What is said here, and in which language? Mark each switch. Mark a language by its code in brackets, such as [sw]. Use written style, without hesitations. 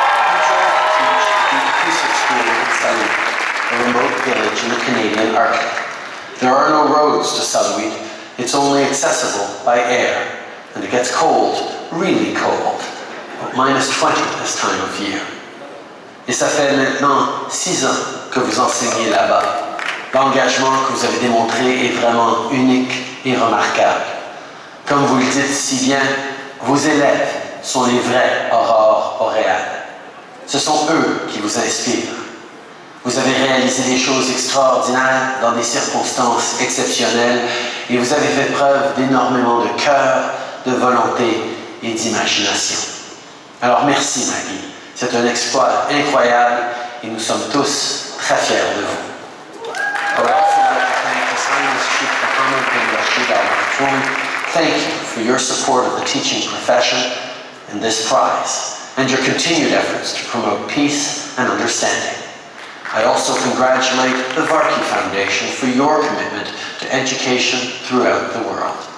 [en] You chose to teach the School in Saint-Louis, a remote village in the Canadian Arctic. There are no roads to Saint-Louis. It's only accessible by air, and it gets cold, really cold, about -20 this time of year. [fr] Et ça fait maintenant 6 ans que vous enseignez là-bas. L'engagement que vous avez démontré est vraiment unique et remarquable. Comme vous le dites si bien, vos élèves sont les vrais aurores boréales. Ce sont eux qui vous inspirent. Vous avez réalisé des choses extraordinaires dans des circonstances exceptionnelles et vous avez fait preuve d'énormément de cœur, de volonté et d'imagination. Alors merci Maggie, C'est un exploit incroyable et nous sommes tous très fiers de vous. [en] I would also like to thank His Highness Sheikh Mohammed bin Rashid Al Maktoum. Thank you for your support of the teaching profession and this prize, and your continued efforts to promote peace and understanding. I also congratulate the Varkey Foundation for your commitment to education throughout the world.